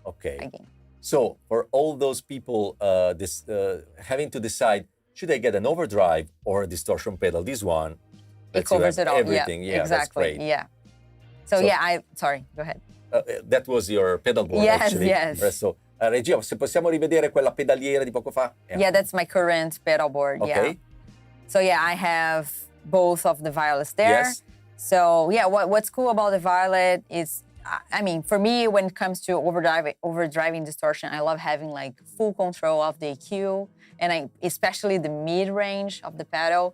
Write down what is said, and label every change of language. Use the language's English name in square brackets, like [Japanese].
[English] Okay. High gain. So for all those people having to decide, should I get an overdrive or a distortion pedal? This one, it covers it all. Everything. Yeah, exactly. That's great. Yeah. So sorry, go ahead. That was your pedal board, actually. Yes. [Italian] So, regia, se possiamo rivedere quella pedaliera di poco fa. [English] Yeah, that's my current pedal board. Okay. Yeah. So I have both of the violets there. Yes. So what's cool about the violet is, for me, when it comes to overdriving distortion, I love having like full control of the EQ, and especially the mid range of the pedal.